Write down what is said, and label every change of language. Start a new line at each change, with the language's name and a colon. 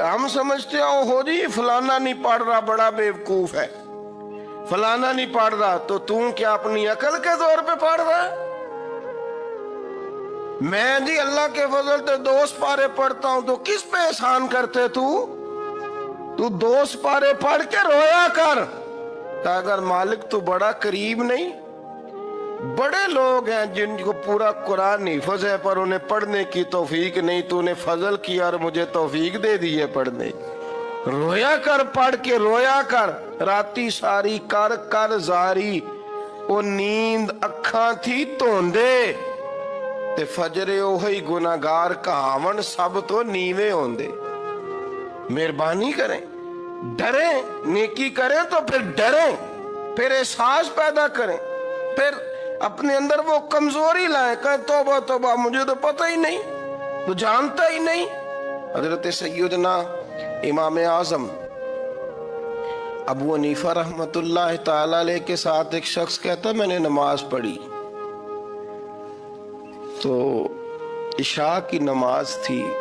Urdu: ہم سمجھتے ہو جی فلانا نہیں پڑھ رہا بڑا بیوقوف ہے, فلانا نہیں پڑھ رہا, تو تم کیا اپنی عقل کے زور پہ پڑھ رہا ہے؟ میں جی اللہ کے فضل سے 2 پارے پڑھتا ہوں, تو کس پہ احسان کرتے تو 2 پارے پڑھ کے رویا کر کہ اگر مالک تو بڑا قریب نہیں. بڑے لوگ ہیں جن کو پورا قرآن حفظ ہے پر انہیں پڑھنے کی توفیق نہیں. تو نے فضل کیا اور مجھے توفیق دے دی ہے پڑھنے. رویا کر, پڑھ کے رویا کر.
Punjabi: راتی ساری کر کر زاری, وہ نیند اکھاں تھی توندے, تے فجرے اوہی گناہگار کہاون سب تو نیوے ہوندے.
Urdu: مہربانی کریں, ڈریں, نیکی کریں تو پھر ڈریں, پھر احساس پیدا کریں, پھر اپنے اندر وہ کمزوری لائیں کہ توبہ توبہ مجھے تو پتہ ہی نہیں, تو جانتا ہی نہیں. حضرت سیدنا امام اعظم ابو حنیفہ رحمت اللہ تعالی علیہ کے ساتھ ایک شخص کہتا میں نے نماز پڑھی تو عشاء کی نماز تھی.